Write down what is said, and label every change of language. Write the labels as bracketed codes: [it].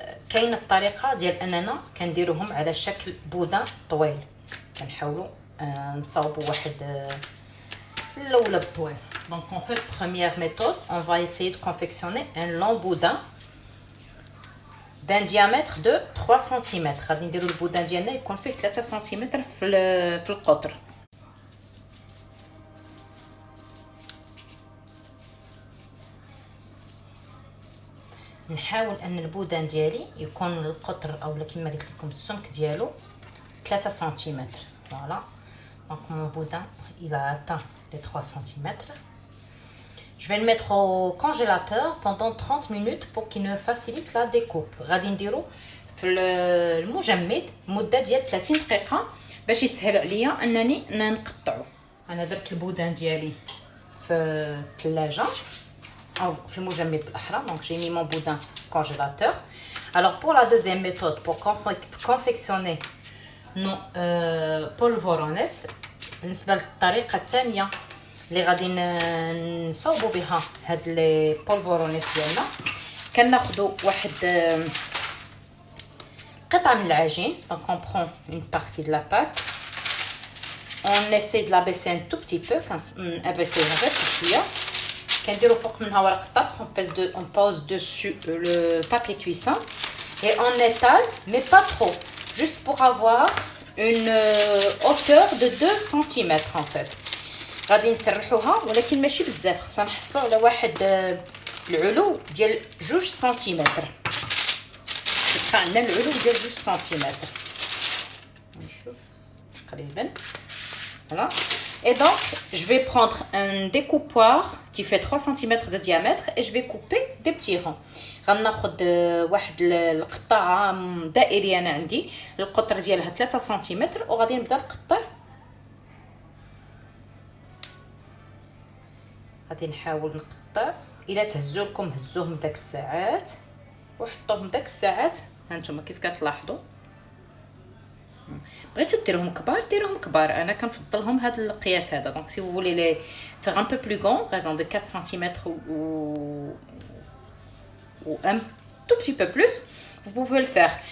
[ar] كاين الطريقه ديال اننا كنديروهم على شكل بودان طويل. كنحاولوا نصاوبوا واحد الاولى بالطويل. [fr] Donc en fait première méthode on va essayer de confectionner un long boudin d'un diamètre de 3 cm. [ar] غادي نديروا البودان ديالنا يكون فيه 3 سم في القطر. نحاول ان البودان ديالي يكون القطر او كما قلت لكم السمك ديالو 3 سم. [fr] Voilà. Donc mon boudin il a atteint les 3 cm. Je vais le mettre au congélateur pendant 30 minutes pour qu'il me facilite la découpe. [ar] غادي نديرو في المجمد مده ديال 30 دقيقه باش يسهل عليا انني نقطعو. انا درت البودان ديالي في الثلاجه او في المجمد بالاحرى. [fr] دونك j'ai mis mon boudin congélateur. Alors pour la deuxième méthode pour confectionner nos polvorones [ar] بالنسبه للطريقه الثانيه اللي غادي نصاوبوا بها هاد لي بولفورونيس ديالنا، كناخذوا واحد قطعه من العجين. [fr] دونك on prend une partie de la pâte, on essaie de la baisser un tout petit peu. [ar] كنبيسيوها غير شويه، كنديروا فوق منها ورق الطبخ. [fr] on pose dessus le papier cuisson et on étale mais pas trop, juste pour avoir une hauteur de 2 cm en fait. [ar] غادي نسرحوها ولكن ماشي بزاف، خصنا نحصلوا على واحد العلو ديال 2 سنتيمتر. يبقى عندنا العلو ديال 2 سنتيمتر. نشوف تقريبا voilà. [fr] Et donc je vais prendre un découpoir qui fait 3 cm de diamètre et je vais couper des petits ronds. [ar] غناخذ واحد القطعه دائريه انا عندي القطر ديالها 3 سنتيمتر وغادي نبدا نقطع. غادي نحاول نقطع. الا تهزوا لكم هزوهم داك الساعات وحطوهم داك الساعات. هانتوما كيف كتلاحظوا. بغيتو ديروهم كبار ديروهم كبار، انا كنفضلهم هذا القياس هذا. [fr] دونك سي vous voulez les faire un peu plus grand, raison de 4 cm ou un tout petit peu plus, vous pouvez le faire.